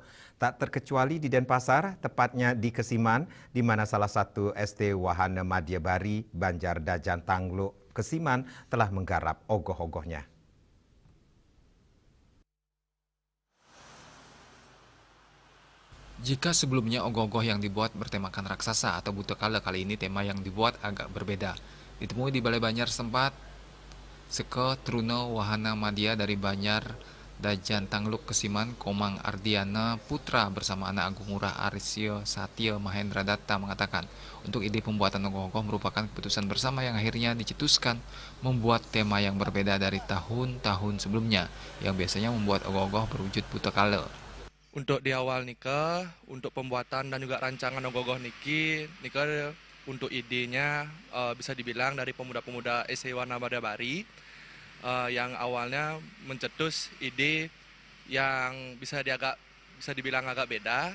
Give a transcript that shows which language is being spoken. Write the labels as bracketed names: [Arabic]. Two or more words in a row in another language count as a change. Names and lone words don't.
[Indonesian] Tak terkecuali di Denpasar, tepatnya di Kesiman, di mana salah satu ST Wahana Madya Bari, Banjar Dajan Tangluk, Kesiman telah menggarap ogoh-ogohnya. Jika sebelumnya ogoh-ogoh yang dibuat bertemakan raksasa atau butekala, kali ini tema yang dibuat agak berbeda. Ditemui di Balai Banjar setempat, Seketruna Wahana Madya dari Banjar Dajan Tangluk Kesiman, Komang Ardiana Putra bersama anak Agung Ngurah Arisya Satya Mahendra Datta mengatakan, untuk ide pembuatan ogoh-ogoh merupakan keputusan bersama yang akhirnya dicetuskan membuat tema yang berbeda dari tahun-tahun sebelumnya, yang biasanya membuat ogoh-ogoh berwujud butekala. Untuk di awal nikah, untuk pembuatan dan juga rancangan ogoh-ogoh nikah untuk idenya bisa dibilang dari pemuda-pemuda ST Wahana Madya Bari yang awalnya mencetus ide yang bisa dibilang agak beda.